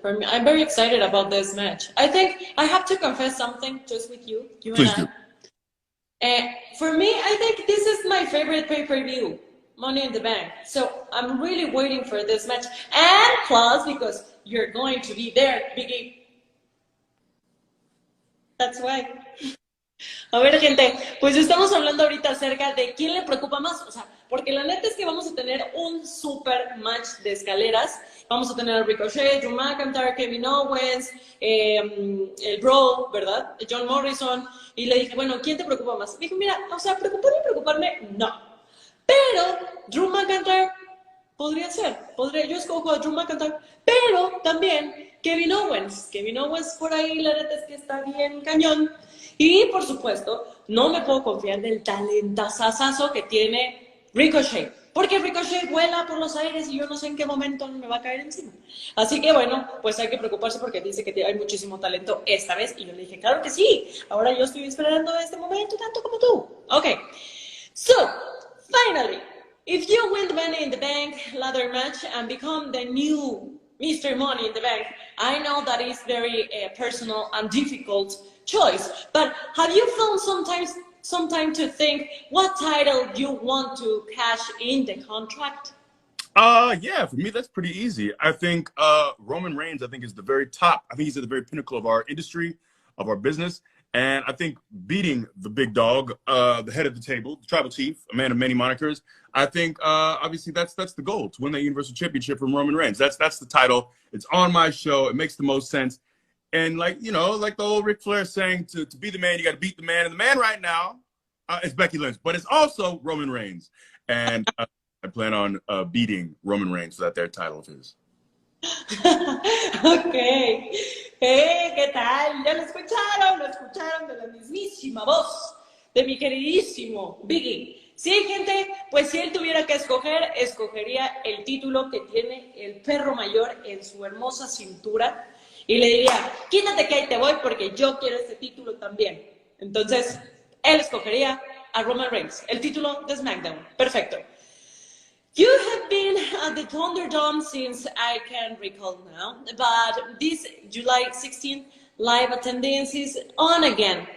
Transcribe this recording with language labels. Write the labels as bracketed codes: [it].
[en] For me, I'm very excited about this match. I think I have to confess something just with you. Please do. For me, I think this is my favorite pay-per-view. Money in the Bank. So I'm really waiting for this match. And plus, because you're going to be there, Biggie. That's why. [es] A ver, gente, pues estamos hablando ahorita acerca de quién le preocupa más, o sea, porque la neta es que vamos a tener un super match de escaleras. Vamos a tener a Ricochet, Drew McIntyre, Kevin Owens, el Bro, ¿verdad? John Morrison. Y le dije, bueno, ¿quién te preocupa más? Me dijo, mira, o sea, preocuparme, no. Pero Drew McIntyre podría ser, yo escojo a Drew McIntyre, pero también Kevin Owens. Kevin Owens por ahí, la neta es que está bien cañón. Y, por supuesto, no me puedo confiar del talentazazazo que tiene Ricochet. Porque Ricochet vuela por los aires y yo no sé en qué momento me va a caer encima. Así que, bueno, pues hay que preocuparse porque dice que hay muchísimo talento esta vez. Y yo le dije, claro que sí. Ahora yo estoy esperando este momento tanto como tú. [en] Ok. So, finally, if you win the Money in the Bank ladder match and become the new Mr. Money in the Bank, I know that is very personal and difficult choice, but have you found some time to think what title you want to cash in the contract? Yeah, for me that's pretty easy. I think Roman Reigns, I think, is the very top. I think he's at the very pinnacle of our industry, of our business. And I think beating the big dog, the head of the table, the tribal chief, a man of many monikers, I think obviously that's the goal, to win that Universal Championship from Roman Reigns. That's the title. It's on my show. It makes the most sense. And like, you know, like the old Ric Flair saying, to be the man, you got to beat the man. And the man right now is Becky Lynch, but it's also Roman Reigns. And I plan on beating Roman Reigns for that their title of his. [es] Ok. ¿Qué tal? ¿Ya lo escucharon de la mismísima voz de mi queridísimo Biggie? Sí, gente, pues si él tuviera que escoger, escogería el título que tiene el perro mayor en su hermosa cintura y le diría, quítate que ahí te voy porque yo quiero este título también. Entonces, él escogería a Roman Reigns, el título de SmackDown. Perfecto. [en] You have been at the Thunderdome since I can recall now, but this July 16th live attendance is on again.